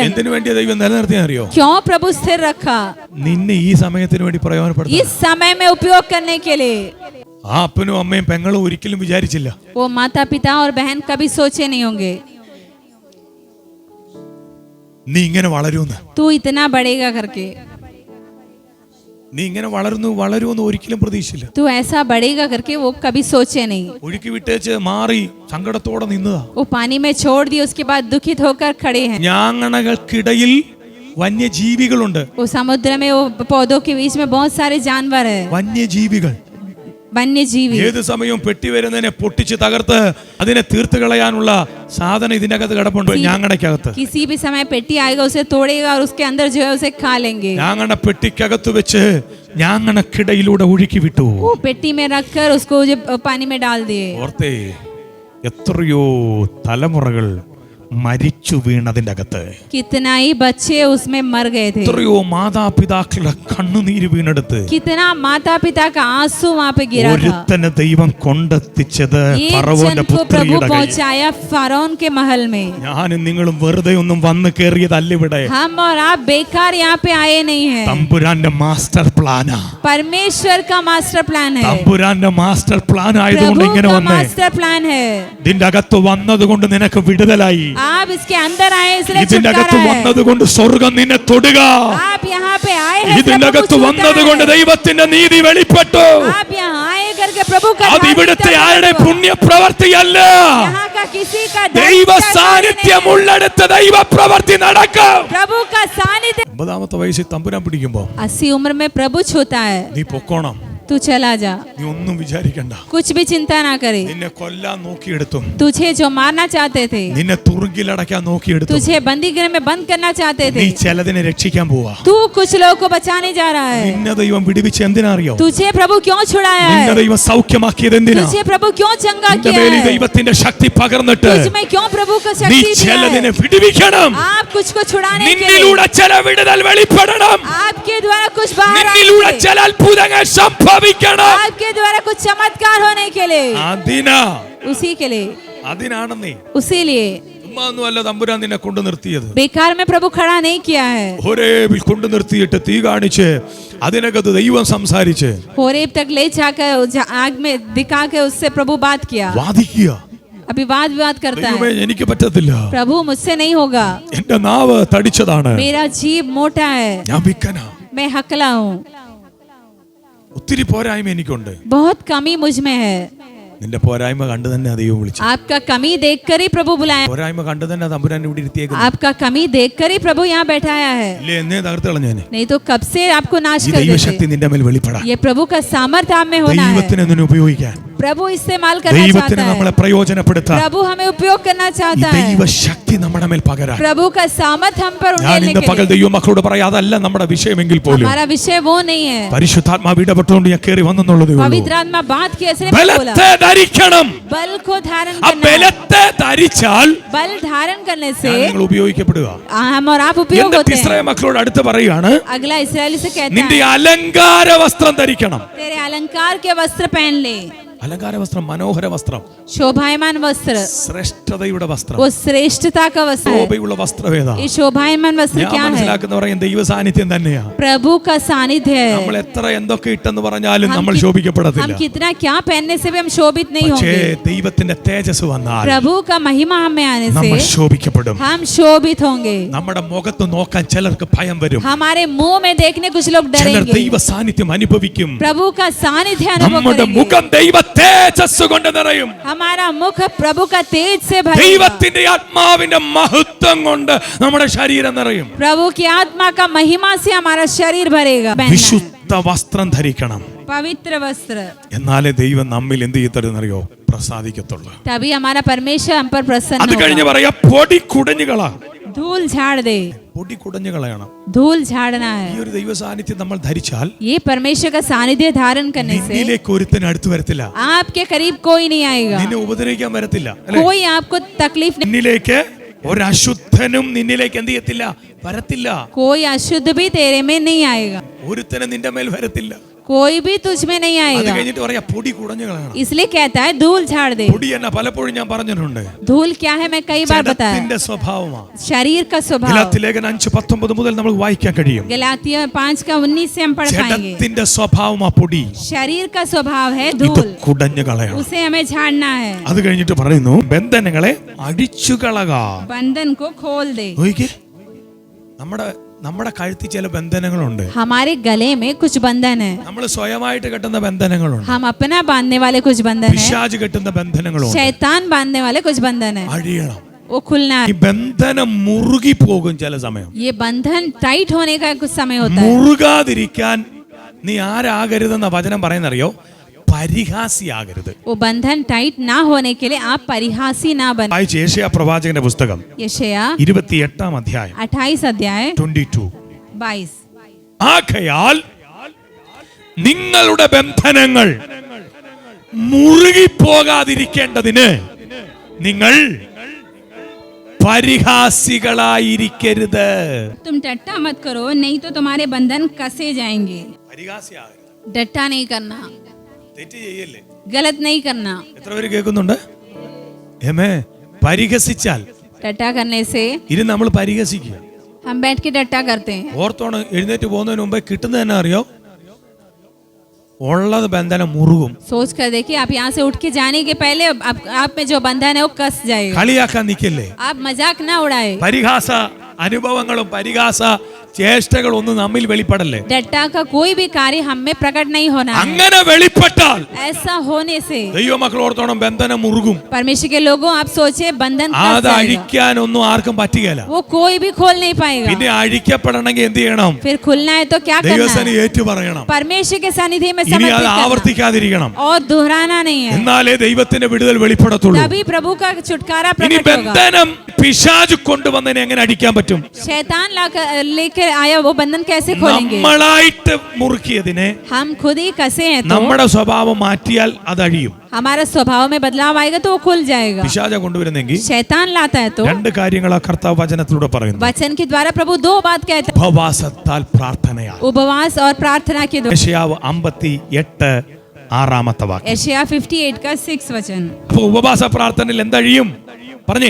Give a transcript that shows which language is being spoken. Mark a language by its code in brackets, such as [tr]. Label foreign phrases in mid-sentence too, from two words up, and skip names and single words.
[ml] എന്തിനു വേണ്ടിയാ ദൈവം നിലനിർത്തിയെന്ന് അറിയോ? [hi] क्यों प्रभु स्थिर रखा? [ml] നിന്നെ ഈ സമയത്തിന് വേണ്ടി പ്രയോജനപ്പെടുത്താൻ. [hi] इस समय में उपयोग करने के लिए। [ml] ആ അപ്പനും അമ്മയും പെങ്ങളും ഒരിക്കലും വിചാരിച്ചില്ല [hi] वो माता पिता और बहन कभी सोचे नहीं होंगे [ml] നീ ഇങ്ങനെ വളരുമെന്ന്. [hi] तू इतना बढ़ेगा करके, [ml] നീ ഇങ്ങനെ വളരുമെന്ന് ഒരിക്കലും പ്രതീക്ഷിച്ചില്ല. [hi] तू ऐसा बढ़ेगा करके वो कभी सोचे नहीं। [ml] ഒഴുക്കി വിട്ടേച്ച് മാറി സങ്കടത്തോടെ നിന്നതാ. [hi] वो पानी में छोड़ दिए, उसके बाद दुखित होकर खड़े हैं। [ml] ഞാങ്ങണകൾക്കിടയിൽ വന്യജീവികളുണ്ട്. [hi] वो समुद्र में वो पौधों के बीच में बहुत सारे जानवर है, [ml] വന്യജീവികൾ [hi] वन्य जीवी। [ml] ഏത് സമയവും പെട്ടി വരുന്നതിനെ പൊട്ടിച്ച് തകർത്ത് അതിനെ തീർത്ത് കളയാനുള്ള സാധനം ഇതിനകത്ത് കിടപ്പുണ്ട്. ഞാങ്ങണയ്ക്കകത്ത് [hi] किसी भी समय पेटी आएगा उसे तोड़ेगा और उसके अंदर जो है उसे खा लेंगे। [ml] ഞാങ്ങണ പെട്ടിക്കകത്ത് വെച്ച് ഞാങ്ങണക്കിടയിലൂടെ ഒഴുക്കി വിട്ടു. [hi] वो पेटी में रखकर उसको जो पानी में डाल दिए। [ml] ഓർത്തേ, എത്രയോ തലമുറകൾ മരിച്ചു വീണതിന്റെ അകത്ത്, [hi] कितना ही बच्चे उसमें मर गए थे, [ml] എത്രയോ മാതാപിതാക്കളുടെ കണ്ണുനീര് വീണെടുത്ത് [hi] कितना माता पिता का आंसू वहाँ पे गिरा था। [ml] ഒരുത്തനെ ദൈവം കൊണ്ടെത്തിച്ചത് [hi] एक [ml] ഫറവോന്റെ [hi] जन को प्रभु [ml] പുത്രിയുടെ കയ്യിൽ. [hi] पहुंचाया फरौन के महल में। [ml] ഞാനും നിങ്ങളും വെറുതെ ഒന്നും വന്ന് കേറിയതല്ല ഇവിടെ. [hi] हम और आप बेकार यहाँ पे आए नहीं हैं, [ml] തമ്പുരാന്റെ [en] master plan. [hi] परमेश्वर का [en] master plan [hi] है, [ml] തമ്പുരാന്റെ [en] master plan [ml] ആയതുകൊണ്ട് [hi] प्रभु [ml] ഇങ്ങനെ [hi] का [ml] വന്നേ. [en] master plan [hi] है। [ml] ഇതിന്റെ അകത്ത് വന്നതുകൊണ്ട് നിനക്ക് വിടുതലായി. [hi] आप इसके अंदर आए इसलिए [ml] ഇതിന്റെ [hi] छुटकारा [ml] അകത്ത് [hi] है। [ml] വന്നതുകൊണ്ട് സ്വർഗം നിന്നെ തൊടുക. [hi] आप यहाँ पे आए हैं [ml] ഇതിന്റെ [hi] प्रभु को [ml] അകത്ത് [hi] छूता [ml] വന്നതുകൊണ്ട് [hi] है। [ml] ദൈവത്തിന്റെ നീതി വെളിപ്പെട്ടു. [hi] आप यहाँ आए करके प्रभु का [ml] അത് ഇവിടുത്തെ [hi] धार्मिकता [ml] ആരുടെ [hi] प्रकट हुआ। [ml] പുണ്യപ്രവർത്തിയല്ല, [hi] यहाँ का किसी का [ml] ദൈവ [hi] धार्मिकता [ml] സാന്നിധ്യം [hi] नहीं है। [ml] ഉള്ളെടുത്ത ദൈവ പ്രവർത്തി നടക്കും. [hi] प्रभु का सानिध्य [ml] 50-ാമത്തെ വയസ്സിൽ തമ്പുരാൻ പിടിക്കുമ്പോ [hi] 80 उम्र में प्रभु छूता है। [ml] നീ പൊക്കോണം, [hi] तू चला जा, [ml] നീ ഒന്നും വിചാരിക്കണ്ട. [hi] कुछ भी चिंता ना करे। [ml] നിന്നെ കൊല്ലാൻ നോക്കിയെടുത്തും [hi] तुझे जो मारना चाहते थे, [ml] നിന്നെ തുറുങ്കിലടക്കാൻ നോക്കിയെടുത്തും [hi] तुझे बंदी गृह में बंद करना चाहते [ml] നീ [hi] थे, [ml] ചിലതിനെ രക്ഷിക്കാൻ പോവാ. [hi] तू कुछ लोगों को बचाने जा रहा है। [ml] നിന്നെ ദൈവം വിടുവിച്ച് എന്തിനാ അറിയോ? [hi] तुझे प्रभु क्यों छुड़ाया [ml] നിന്നെ [hi] है? [ml] ദൈവം സൗഖ്യമാക്കിയത് എന്തിനാ? [hi] तुझे प्रभु क्यों चंगा [ml] നിന്റെ [hi] किया [ml] മേലിൽ [hi] है? [ml] ദൈവത്തിന്റെ ശക്തി പകർന്നിട്ട് [hi] तुझ में क्यों प्रभु का [ml] നീ [hi] शक्ति दिया [ml] ചിലതിനെ [hi] है? [ml] വിടുവിക്കണം. [hi] आप कुछ को छुड़ाने के लिए, [ml] നിന്നിലൂടെ ചില വിടുതൽ വെളിപ്പെടണം. [hi] आपके द्वारा कुछ बाहर [ml] നിന്നിലൂടെ [hi] आएंगे, [ml] ചില അത്ഭുതങ്ങൾ സംഭവിക്കണം. [hi] आपके द्वारा कुछ चमत्कार होने के लिए, [ml] അതിനാ [hi] उसी के लिए [ml] അതിനാണെന്നേ [hi] उसीलिए [ml] ചുമ്മാ ഒന്നുമല്ല തമ്പുരാൻ നിന്നെ കൊണ്ടു നിർത്തിയത്. [hi] बेकार में प्रभु खड़ा नहीं किया है. [ml] ഹോരേബിൽ കൊണ്ടു നിർത്തിയിട്ട് തീ കാണിച്ച് അതിനകത്ത് ദൈവം സംസാരിച്ച് [hi] होरेब तक ले जाकर आग में दिखा के उससे प्रभु बात किया. [ml] വാദിക്കുക. [hi] अभी विवाद करता [ml] ദൈവമേ, [hi] है. [ml] എനിക്ക് പറ്റത്തില്ല, [hi] प्रभु मुझसे नहीं होगा, [ml] എന്റെ നാവ് തടിച്ചതാണ്, [hi] मेरा जीभ मोटा है, [ml] ഞാൻ വിക്കനാ, [hi] मैं हकला हूँ, [ml] ഒത്തിരി പോരായ്മ എനിക്കുണ്ട്. [hi] बहुत कमी मुझ में है. [ml] നിന്റെ പോരായ്മ കണ്ടു തന്നെ ദൈവം വിളിച്ചു. [hi] आपका कमी देखकर ही प्रभु बुलाया. [ml] പോരായ്മ കണ്ടു തന്നെ തമ്പുരാൻ ഇവിടെ ഇരുത്തിയേക്കുന്നു. [hi] आपका कमी देखकर ही प्रभु यहाँ बैठाया है. [ml] ഇല്ലേ, എന്നെ തകർത്ത് കളഞ്ഞേനെ. [hi] नहीं तो कब से आपको नाश [ml] ഈ [hi] कर [ml] ദൈവശക്തി [hi] देते. [ml] നിന്റെ മേൽ വെളിപ്പെടാൻ, [hi] ये प्रभु का सामर्थ्य आप में होना है. [ml] ദൈവത്തിനെ നിന്നെ ഉപയോഗിക്കാൻ, [hi] प्रभु इस्तेमाल करना [ml] ദൈവത്തിന് [hi] चाहता [ml] നമ്മളെ [hi] है. [ml] പ്രയോജനപ്പെടുത്താൻ [hi] प्रभु हमें उपयोग करना [ml] ഈ [hi] चाहता है. [ml] ദൈവശക്തി നമ്മുടെ മേൽ പകരാൻ. [hi] प्रभु का सामर्थ्य हम पर [ml] ഞാൻ [hi] उड़ेलने [ml] ഇന്ന് [hi] के [ml] പകൽ [hi] लिए. [ml] ദൈവ മക്കളോട് പറയാം, അതല്ല നമ്മുടെ വിഷയമെങ്കിൽ പോലും [hi] हमारा विषय वो नहीं है. [ml] പരിശുദ്ധാത്മാവ് ഇടപെട്ടുകൊണ്ട് ഞാൻ കയറി വന്നെന്നുള്ളതേ ഉള്ളൂ. [hi] पवित्र आत्मा बात की ऐसे नहीं बोला. [ml] ബലത്തെ ധരിക്കണം. [hi] बल को धारण [ml] ആ [hi] करना. [ml] ബലത്തെ ധരിച്ചാൽ [hi] बल धारण करने से [ml] നിങ്ങൾ ഉപയോഗിക്കപ്പെടുക. [hi] हम और आप उपयोग [ml] എന്റെ [hi] होते [ml] ഇസ്രായേൽ [hi] हैं. [ml] മക്കളോട് അടുത്ത് പറയുകയാണ്, [hi] अगला इस्राएली से कहता [ml] നിന്റെ [hi] है [ml] അലങ്കാര വസ്ത്രം ധരിക്കണം. [hi] तेरे अलंकार के वस्त्र पहन ले. [ml] അലങ്കാര വസ്ത്രം, മനോഹര വസ്ത്രം, [hi] शोभायमान वस्त्र, [ml] ശ്രേഷ്ഠതയുടെ വസ്ത്രം, [hi] वो श्रेष्ठता का वस्त्र है. [ml] ശോഭയുള്ള വസ്ത്രവേദ. [hi] ये शोभायमान वस्त्र [ml] ഞാൻ [hi] क्या है? [ml] മനസ്സിലാക്കുന്ന പറയും ദൈവ സാന്നിധ്യം തന്നെയാ. [hi] प्रभु का सानिध्य [ml] നമ്മൾ [hi] है. [ml] എത്ര എന്തൊക്കെ ഇട്ടെന്ന് പറഞ്ഞാലും [hi] हम [ml] നമ്മൾ [hi] कि- [ml] ശോഭിക്കപ്പെടത്തില്ല. [hi] हम कितना क्या पहनने से भी हम शोभित नहीं [ml] പക്ഷേ [hi] होंगे. [ml] ദൈവത്തിന്റെ തേജസ് വന്നാൽ [hi] प्रभु का महिमा हमें आने [ml] നമ്മൾ [hi] से [ml] ശോഭിക്കപ്പെടും. [hi] हम शोभित होंगे. [ml] നമ്മുടെ മുഖത്ത് നോക്കാൻ ചിലർക്ക് ഭയം വരും. [hi] हमारे मुंह में देखने कुछ लोग [ml] ചിലർ [hi] डरेंगे. [ml] ദൈവ സാന്നിധ്യം അനുഭവിക്കും. [hi] प्रभु का सानिध्य अनुभव [ml] നമ്മുടെ [hi] करेंगे. [ml] മുഖം ദൈവ തേജസ് കൊണ്ട് നിറയും. [hi] हमारा मुख प्रभु का तेज से भरेगा. [ml] ദൈവത്തിന്റെ ആത്മാവിന്റെ മഹത്വം കൊണ്ട് നമ്മുടെ ശരീരം നിറയും. [hi] प्रभु की आत्मा का महिमा से हमारा शरीर भरेगा. पहनना है. [ml] വിശുദ്ധ വസ്ത്രം ധരിക്കണം. [hi] पवित्र वस्त्र, [ml] എന്നാലേ ദൈവം നമ്മിൽ എന്ത് ചെയ്യത്തരുന്നറിയോ, പ്രസാദിക്കത്തുള്ളൂ. [hi] तभी हमारा परमेश्वर हम पर प्रसन्न [ml] അത് കഴിഞ്ഞ് [hi] होगा. [ml] പറയാ, പൊടി കുടഞ്ഞുകളാ. [hi] धूल झाड़ दे. [ml] പൊടി കുടഞ്ഞു കളയണം. [hi] धूल झाड़ना [ml] ഈ [hi] है. [ml] ഒരു ദൈവ സാന്നിധ്യം നമ്മൾ ധരിച്ചാൽ [hi] ये परमेश्वर का सानिध्य धारण करने से [ml] നിന്നിലേക്ക് ഒരുത്തൻ അടുത്ത് വരത്തില്ല, [hi] आपके करीब कोई नहीं आएगा. [ml] നിന്നെ ഉപദ്രവിക്കാൻ വരത്തില്ല. അല്ലേ? [hi] कोई आपको तकलीफ नहीं, [ml] നിന്നിലേക്ക് ഒരശുദ്ധനും നിന്നിലേക്ക് എന്ത് ചെയ്യത്തില്ല, വരത്തില്ല. [hi] कोई अशुद्ध भी तेरे में नहीं आएगा. [ml] ഒരുത്തനും നിന്റെ മേൽ വരത്തില്ല. [hi] कोई भी तुझ में नहीं [ml] അത് [hi] आएगा. [ml] കഴിഞ്ഞിട്ട് പറയാ, പൊടി കുടഞ്ഞു കളയണം. [hi] इसलिए कहता है धूल झाड़ दे. [ml] പൊടി എന്നെ പലപ്പോഴും ഞാൻ പറഞ്ഞിട്ടുണ്ട്. [hi] धूल क्या है मैं कई बार बताया. [ml] ജഡത്തിന്റെ സ്വഭാവമാണ്. [hi] शरीर का स्वभाव. [ml] ഗലാത്യ ലേഖനം 5:19 മുതൽ നമുക്ക് വായിക്കാൻ കഴിയും. [hi] गलातिया 5:19 से हम पढ़ पाएंगे. [ml] ജഡത്തിന്റെ സ്വഭാവമാ പൊടി. [hi] शरीर का स्वभाव है [ml] ഇത് [hi] धूल, [ml] കുടഞ്ഞു കളയണം. [hi] उसे हमें झाड़ना है. [ml] അത് കഴിഞ്ഞിട്ട് പറയുന്നു, ബന്ധനങ്ങളെ അടിച്ചു കളക. [hi] बंधन को खोल दे. [ml] നോക്കിക്കേ, നമ്മുടെ കഴുത്തിൽ ചില ബന്ധനങ്ങളുണ്ട്. [hi] हमारे गले में कुछ बंधन है. [ml] നമ്മൾ സ്വയമായിട്ട് കെട്ടുന്ന ബന്ധനങ്ങളുണ്ട്. [hi] हम अपना बांधने वाले कुछ बंधन है. [ml] പിശാച് കെട്ടുന്ന ബന്ധനങ്ങളുണ്ട്. [hi] शैतान बांधने वाले कुछ बंधन है. [ml] അഴിയണം. [hi] वो खुलना [ml] ഈ [hi] है. [ml] ബന്ധനം മുറുകി പോകും ചില സമയം. [hi] ये बंधन टाइट होने का कुछ समय होता है. [ml] മുറുകാതിരിക്കാൻ നീ ആരാകരുതെന്ന വചനം പറയുന്നറിയോ, പരിഹാസിയാകരുത്. [hi] वो बंधन टाइट ना होने के लिए आप परिहासी ना बने. [ml] വായിച്ച് യേശയ്യാ പ്രവാചകന്റെ പുസ്തകം [hi] यशायाह [ml] 28 അധ്യായം [hi] 28 अध्याय [ml] 22. [hi] 22. [ml] ആകയാൽ നിങ്ങളുടെ ബന്ധനങ്ങൾ മുറുകിപ്പോകാതിരിക്കേണ്ടതിന് നിങ്ങൾ പരിഹാസികളായിരിക്കരുത്. [hi] तुम टट्टा मत करो, नहीं तो तुम्हारे बंधन कसे जाएंगे. [ml] പരിഹാസിയാകരുത്. [hi] टट्टा नहीं करना, [ml] തെറ്റ് ചെയ്യല്ലേ. [hi] गलत नहीं करना. [ml] എത്ര പേര് കേൾക്കുന്നുണ്ട്? ഏമേ, പരിഹസിച്ചാൽ [hi] टट्टा करने से [ml] ഇത് നമ്മൾ പരിഹസിക്കുക. [hi] हम बैठ के टट्टा करते हैं. [ml] ഓർത്തോണ്, എഴുന്നേറ്റ് പോകുന്നതിന് മുമ്പേ കിട്ടുന്നത് തന്നെ അറിയോ, ഉള്ളത് ബന്ധനം മുറുകും. [hi] सोच कर देखिए, आप यहाँ से उठ के जाने के पहले आप में जो बंधन है वो कस जाएगा. [ml] കളിയാക്കാൻ നിൽക്കല്ലേ. [hi] आप मजाक ना उड़ाए. [ml] പരിഹാസ അനുഭവങ്ങളും പരിഹാസ ചേഷ്ടകൾ ഒന്നും നമ്മിൽ വെളിപ്പെടല്ലേ. [hi] टट्टा का कोई भी कार्य हम में प्रकट नहीं होना है. [ml] അങ്ങനെ വെളിപ്പെട്ടാൽ [hi] ऐसा होने से [ml] ദൈവമക്കൾ ഓർത്തോണം, ബന്ധനം മുറുകും. [hi] परमेश्वर के लोगों आप सोचे बंधन कस [ml] അത് [hi] जाएगा. [ml] അഴിക്കാനൊന്നും ആർക്കും പറ്റുകയില്ല. [hi] वो कोई भी खोल नहीं पाएगा. [ml] പിന്നെ അഴിക്കപ്പെടണമെങ്കിൽ എന്ത് ചെയ്യണം? [hi] फिर खुलना है तो क्या करना [ml] ദൈവസേന [hi] है? [ml] ഏറ്റു പറയണം. [hi] परमेश्वर के सानिध्य में [ml] ഇനി അത് [hi] समर्पित करना [ml] ആവർത്തിക്കാതിരിക്കണം. [hi] और दोहराना नहीं है. [ml] എന്നാലേ ദൈവത്തിന്റെ വിടുതൽ വെളിപ്പെടത്തുള്ളൂ. [hi] तभी प्रभु का छुटकारा [ml] ഇനി [hi] प्रकट होगा. [ml] ബന്ധനം പിശാച് കൊണ്ടുവന്നതിനെ എങ്ങനെ അടിക്കാൻ പറ്റും? [hi] शैतान लेकर आया वो बंधन कैसे खोलेंगे? [ml] നമ്മളായിട്ട് മുറുക്കിയതിനെ [hi] हम खुद ही कसे हैं तो [ml] നമ്മുടെ സ്വഭാവം മാറ്റിയാൽ അത് അഴിയും. [hi] हमारा स्वभाव में बदलाव आएगा तो वो खुल जाएगा. [ml] പിശാച കൊണ്ടുവരുന്നെങ്കിൽ [hi] शैतान लाता है तो [ml] രണ്ട് കാര്യങ്ങളാ കർത്താവ് വചനത്തിലൂടെ പറയുന്നു. [hi] वचन के द्वारा प्रभु दो बात कहता है, [ml] ഉപവാസത്താൽ പ്രാർത്ഥനയാൽ. [hi] उपवास और प्रार्थना के द्वारा. [ml] യെശയ്യാവ് 58 ആറാമത്തെ വാക്യം. [hi] यशायाह 58 का 6 वचन. [ml] അപ്പൊ ഉപവാസ പ്രാർത്ഥനയിൽ എന്തഴിയും പറഞ്ഞേ?